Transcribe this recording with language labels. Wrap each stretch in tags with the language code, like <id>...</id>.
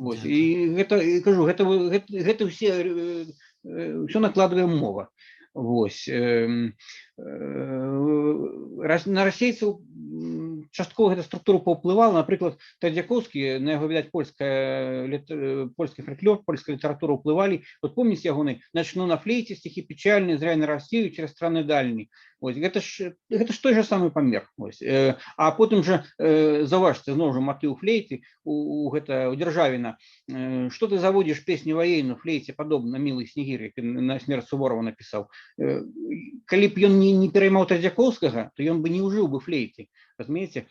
<be>І гэта, кажу, гэта ўсё накладвае мова. Вось. На расейцаў часткова гэта структура паўплывала. Напрыклад, Традзякоўскі, на яго, відаць, польскі фальклор, польская літаратура ўплывалі.</be> <ru>Вот</ru> <be>помніце ягоны</be> <ru>«Начну на флейте, стихи печальные, зря на Россию, через страны дальние».</ru> <be>Гэта ж той же самы памер. А потым жа, заўважце, зноў жа матыў флейты у Дзяржавіна.</be> <ru>«Что ты заводишь песню воейную, флейте подобно, милый Снегир»,</ru> <be>як на смерць Суворова напісаў. Калі б ён не пераймаў Традзякоўскага, то ён бы не ўжыў бы флейты. Разумееце?</be>